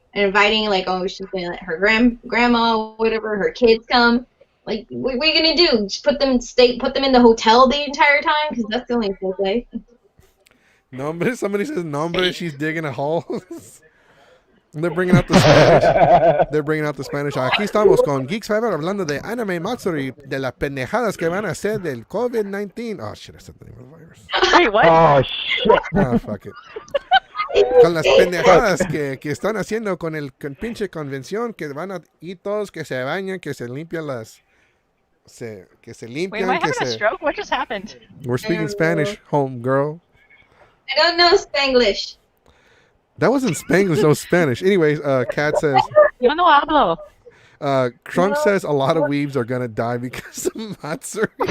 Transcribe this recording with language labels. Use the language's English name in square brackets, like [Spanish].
[English] And inviting, like, oh, she's gonna let her grandma, whatever, her kids come. Like, what are you gonna do? Just put them in the hotel the entire time? Because that's the only good way. Nombre, somebody says nombre, she's digging a hole. They're bringing out the Spanish. [Spanish] Aquí estamos con Geeks Fiber hablando de Anime Matsuri, de las pendejadas que van a hacer del COVID-19. [English] Oh, shit, I said the name of the virus. Wait, what? Oh, shit. Ah, fuck it. [Spanish] Con las pendejadas que están haciendo con el pinche convención, que van a ir todos, que se bañan, que se limpian que se limpian. [English] Wait, am I having a stroke? What just happened? We're speaking Spanish, home girl. I don't know Spanglish. That wasn't Spanglish, that was Spanish. Anyways, Kat says, [Spanish] Yo no hablo. [English] Trunk says a lot of weebs are gonna die because of Matsuri.